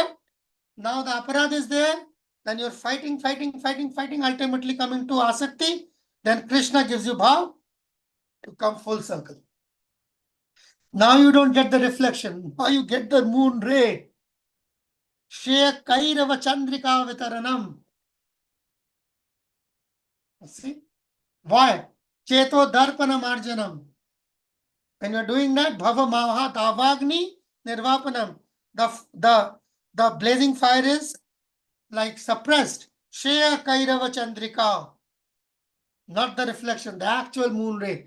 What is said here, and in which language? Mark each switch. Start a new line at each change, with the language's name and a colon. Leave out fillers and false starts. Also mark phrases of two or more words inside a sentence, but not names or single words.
English: Now the aparadha is there. Then you're fighting, ultimately coming to asakti. Then Krishna gives you bhav to come full circle. Now you don't get the reflection. Now you get the moon ray.
Sanskrit: Shreya Kairava Chandrika Vitaranam.
English: See? Why?
Sanskrit: Cheto Darpana Marjanam.
English: When you're doing that,
Sanskrit: Bhava Maha Davagni Nirvapanam.
English: The blazing fire is like suppressed.
Sanskrit: Shreya Kairava Chandrika.
English: Not the reflection, the actual moon ray.